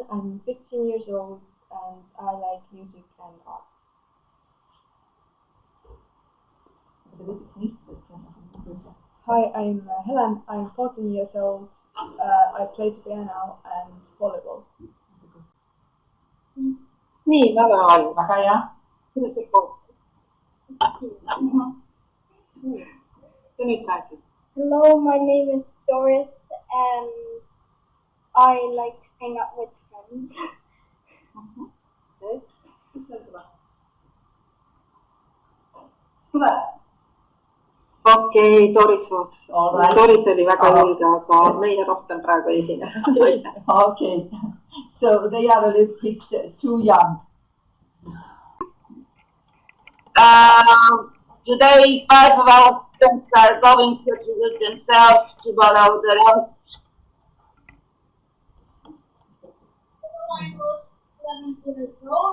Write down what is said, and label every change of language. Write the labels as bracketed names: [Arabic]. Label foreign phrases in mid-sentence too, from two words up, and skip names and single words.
[English] I'm 15 years old and I like music and art. Hi, I'm Helen. I'm 14 years old. I play the piano and volleyball. [Estonian] Niin, väga hea. Kuidas kõik koos? Ja nüüd räägid. [English] Hello, my name is Doris and I like to hang out with friends. [Estonian] Okei, Doris Woods. Doris oli väga julge, aga meile rohkem praegu ei esine. [English] Okay, so they are a little bit too young. Today, 5 of our students are going to introduce themselves to borrow the notes. I was 17 years old.